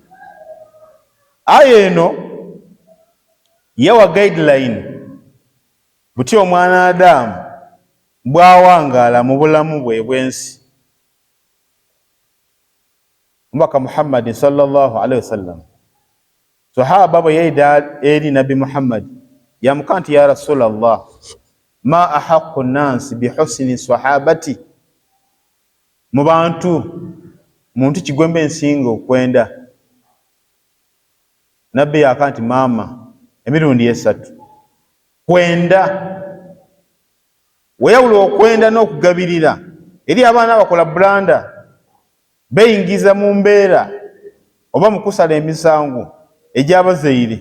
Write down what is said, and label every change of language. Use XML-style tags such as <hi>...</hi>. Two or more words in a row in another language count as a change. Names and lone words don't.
<xog>Aya eno yawa guideline buti omwana Adamu bw'awangaala mu bulamu bwe bw'ensi. Omubaka Muhammad</xog> <ar>صلى الله عليه وسلم</ar> <xog>sahaba bwe yaida eri Nabi Muhammad yamuka nti</xog> <ar>يا رسول الله, ما أحق الناس بحسن صحابتي,</ar> <xog>mu bantu muntu kigwembe nsinga okwenda. Nabbi yaka nti maama emirundi 3 kwenda. Weyawula okwenda n'okugabirira eri abaana abakola bulanda, beyingiza mu mbeera oba mu kusala emisango egy'abazaire.</xog>